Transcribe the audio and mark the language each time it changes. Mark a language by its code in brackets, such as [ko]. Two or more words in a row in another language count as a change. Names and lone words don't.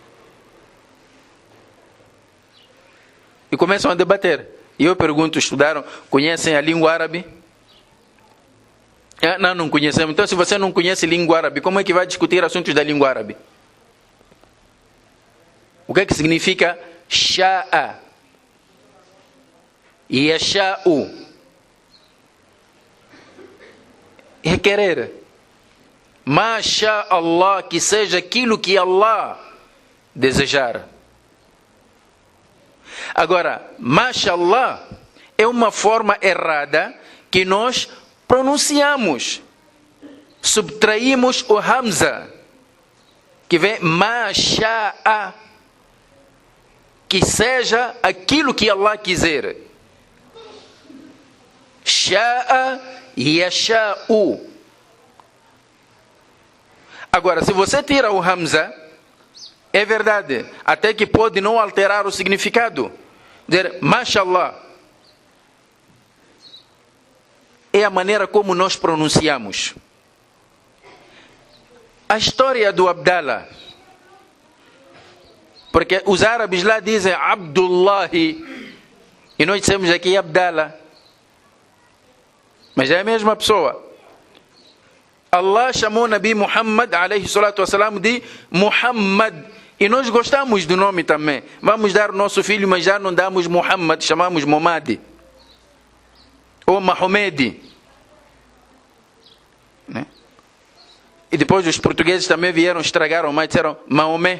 [pt] E começam a debater. E eu pergunto, estudaram, conhecem a língua árabe? Não conhecemos. Então, se você não conhece língua árabe, como é que vai discutir assuntos da língua árabe? O que é que significa sha'a? Yasha'u é querer. [ar] Masha Allah, [pt] que seja aquilo que Allah desejar. Agora, mashallah é uma forma errada que nós pronunciamos. Subtraímos o hamza, que vem masha'a, que seja aquilo que Allah quiser. [ar] Sha'a yasha'u. [pt] Agora, se você tira o hamza, é verdade, até que pode não alterar o significado. Dizer, mashallah, é a maneira como nós pronunciamos. A história do Abdallah, porque os árabes lá dizem Abdullahi, e nós dizemos aqui Abdallah, mas é a mesma pessoa. Allah chamou Nabi Muhammad [ar] alayhi salatu wassalam [pt] de Muhammad, e nós gostamos do nome também. Vamos dar o nosso filho, mas já não damos Muhammad, chamamos Muhammad ou Mahomed, né? E depois os portugueses também vieram, estragaram, mas disseram Maomé.